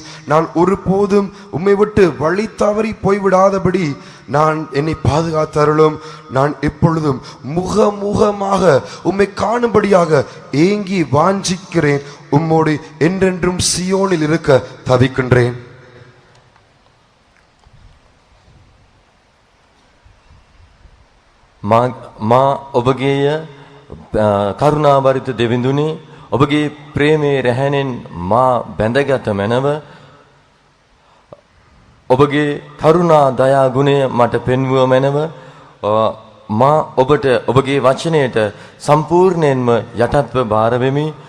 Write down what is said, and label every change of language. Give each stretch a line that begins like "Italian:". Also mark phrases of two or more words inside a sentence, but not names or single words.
Tamil: நான் ஒருபோதும் உம்மை விட்டு வழி தவறி போய்விடாதபடி என்னை பாதுகாத்தருளும். நான் எப்பொழுதும் முகமுகமாக உம்மை காணும்படியாக ஏங்கி வாஞ்சிக்கிறேன். உம்மோடு என்றென்றும் சியோனில் இருக்க தவிக்கின்றேன்.
Sinhala: මා ඔබගේය කරුණාබරිත දෙවිඳුනි, ඔබගේ ප්‍රේමයේ රැහැණෙන් මා බැඳගත මැනව, ඔබගේ කරුණා දයා ගුණය මට පෙන්වුව මැනව, මා ඔබට ඔබගේ වචනයට සම්පූර්ණයෙන්ම යටත්ව බාර වෙමි.